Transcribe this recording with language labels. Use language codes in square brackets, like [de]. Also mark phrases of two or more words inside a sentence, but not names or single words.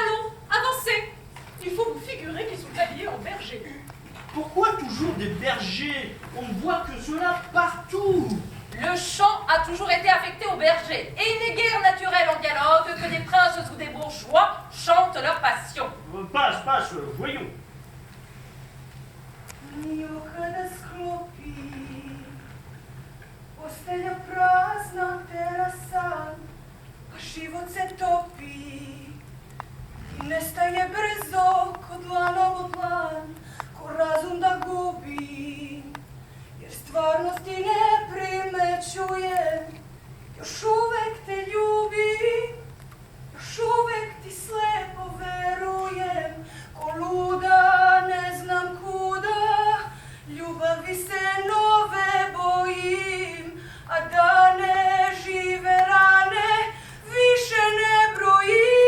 [fr] Il faut vous figurer qu'ils sont habillés en berger. des bergers. On ne voit que cela partout. Le chant a toujours été affecté aux bergers, et il n'est guère naturel en dialogue que des princes ou des bourgeois chantent leur passion. Passe, voyons. [sr] Mio kada sklopi, postelja prazna, terasan, a život se topi i nestaje brzo ko dlanom od dlan, ko razum da gubi, jer stvarnosti ne primećujem, još uvek te ljubim, još uvek ti slepo verujem, ko luda ne znam kuda, ljubavi se nove bojim, a dane žive rane više ne brojim.